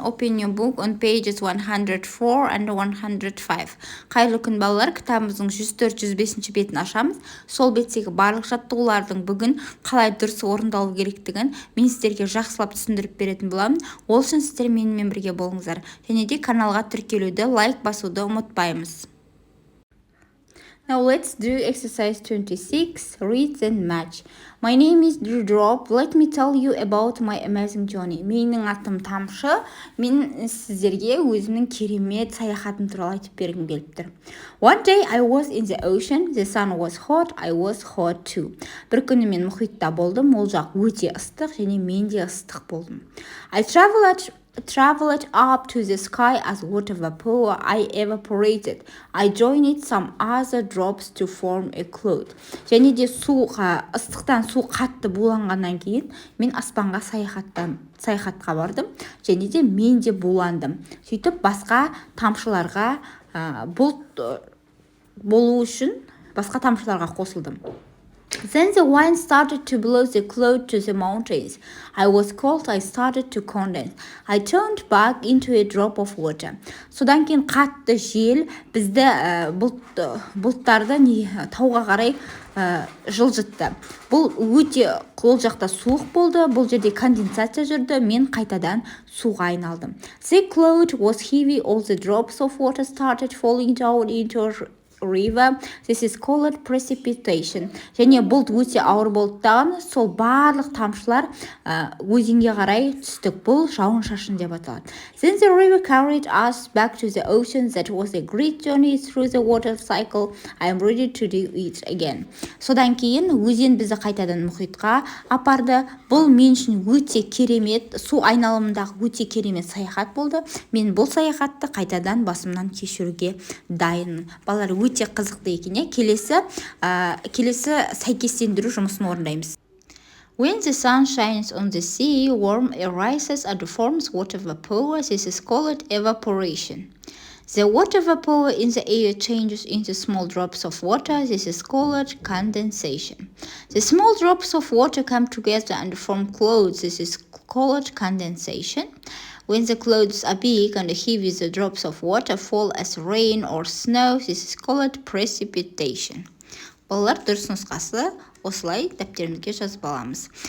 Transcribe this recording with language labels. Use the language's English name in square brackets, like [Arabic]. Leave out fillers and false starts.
[English] Open your book on pages 104 and 105. [Kazakh] Қайырлы күн балалар, кітабымыздың 104-105 бетін ашамыз. Сол беттегі барлық жаттығулардың бүгін қалай дұрыс орындалу керектігін мен сіздерге жақсылап түсіндіріп беретін боламын. Ол үшін сіздер менімен бірге болыңыздар. Және де каналға тіркелуді, лайк басуды ұмытпаймыз. [English] Now let's do exercise 26, read and match. My name is Drop. Let me tell you about my amazing journey. [Kazakh] Менің атым Тамшы. Мен сіздерге өзімнің керемет саяхатым туралы айтып бергім келіп тұр. [English] One day I was in the ocean. The sun was hot. I was hot too. [Kazakh] Бір күні мен мұхитта болдым. Ол жақ өте ыстық және мен де ыстық болдым. [English] I traveled up to the sky as water vapor. I evaporated. I joined some other drops to form a cloud. [Kazakh] Және де ыстықтан су қатты буланғаннан кейін мен аспанға саяхатқа бардым. Және де мен де буландым. Сөйтіп басқа тамшыларға бұлт болу үшін басқа тамшыларға қосылдым. [English] Then the wind started to blow the cloud to the mountains. I was cold. I started to condense. I turned back into a drop of water. [Kazakh] Содан кейін қатты жел бізді бұлттарды тауға қарай жылжытты. Бұл өте ол жақта суық болды. Бұл жерде конденсация жүрді. Мен қайтадан суға айналдым. [English] The cloud was heavy. All the drops of water started falling down into a river. This is called precipitation. [Kazakh] Және бұлт өте ауыр болды даған, сол барлық тамшылар өзенге қарай түстік. Бұл жауын-шашын деп аталады. [English] Then the river carried us back to the ocean. That was a great journey through the water cycle. I am ready to do it again. [Kazakh] Содан кейін өзен бізді қайтадан мұхитқа апарды. Бұл мен үшін өте керемет, су айналымындағы өте керемет саяхат болды. Мен бұл саяхатты қайтадан басымнан кешіруге дайынмын. Балалар өте қызықты екен. Келесі сәйкестендіру жұмысын орындаймыз. [English] When the sun shines on the sea, warm air rises and forms water vapor. This is called evaporation. The water vapor in the air changes into small drops of water. This is called condensation. The small drops of water come together and form clouds. This is called condensation. When the clouds are big and heavy, the drops of water fall as rain or snow. This is called precipitation. [Kazakh] Балалар, дұрыс нұсқасы осылай дәптерімізге жазып аламыз.